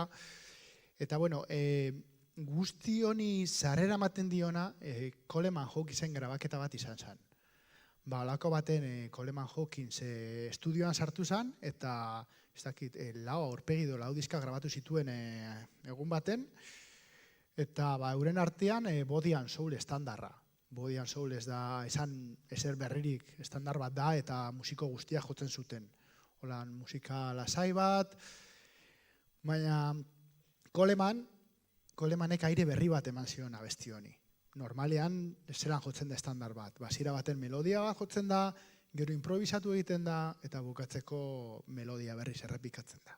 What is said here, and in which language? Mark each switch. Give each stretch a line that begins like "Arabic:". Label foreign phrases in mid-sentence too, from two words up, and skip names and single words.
Basque: Eta bueno, guzti honi sarrera ematen diona Coleman Hawkinsen grabaketa bat izan zen. Halako baten Coleman Hawkins estudioan sartu zen, eta ez dakit, lau aurpegi edo lau diska grabatu zituen egun baten, eta euren artean Body and Soul estandarra. Body and Soul ez da esan ezer berririk estandar bat da, eta musiko guztiak jotzen zuten. Holan musika lasai bat, baina Colemanek aire berri bat eman zion abesti honi. Normalean zelan jotzen da estandar bat. Hasiera baten melodia bat jotzen da, gero improvisatu egiten da, eta bukatzeko melodia berriz errepikatzen da.